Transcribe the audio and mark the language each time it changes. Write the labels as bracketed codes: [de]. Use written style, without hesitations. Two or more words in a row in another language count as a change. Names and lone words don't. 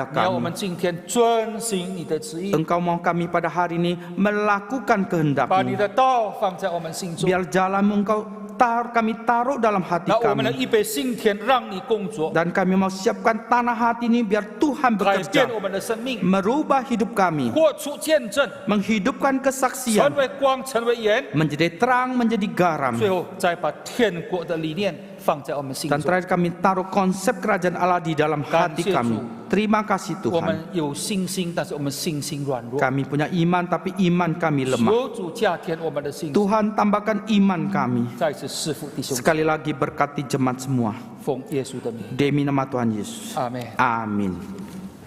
[zh] 你要我们 [id] kami. [zh] 今天遵行你的旨意， [id] Engkau mau kami pada hari ini melakukan [zh] 把你 [id] kehendak-Mu. [zh] 的道放在我们心中。 [id] Biar jalan-Mu Engkau kami taruh dalam hati [zh] 那我们的 [id] kami. [zh] 预备心田让你工作， [id] Dan kami mau siapkan tanah hati ini biar Tuhan [zh] 改变 [id] bekerja. [zh] 我们的生命， [id] Merubah hidup kami. [zh] 活出见证， [id] Menghidupkan [zh] 成 [id] kesaksian. [zh] 为光，成为盐， [id] Menjadi terang, menjadi garam. [zh] 最后再把天国的理念放在我们心 [id] Dan [zh] 中。 [id] terakhir kami taruh konsep kerajaan Allah di dalam hati Kasih kami. Tuhan. Terima kasih [zh] 我们 [id] Tuhan. [zh] 有信心，但是我们信心软弱。 [id] Kami punya iman tapi iman kami lemah. [zh] 求主加添我们的信心， [id] Tuhan tambahkan iman kami. [zh] 再次赐福弟兄， [id] Sekali lagi berkati jemaat semua. [zh] 奉耶稣的名， [id] Demi nama Tuhan Yesus. [zh] 阿门。 [id] Amin.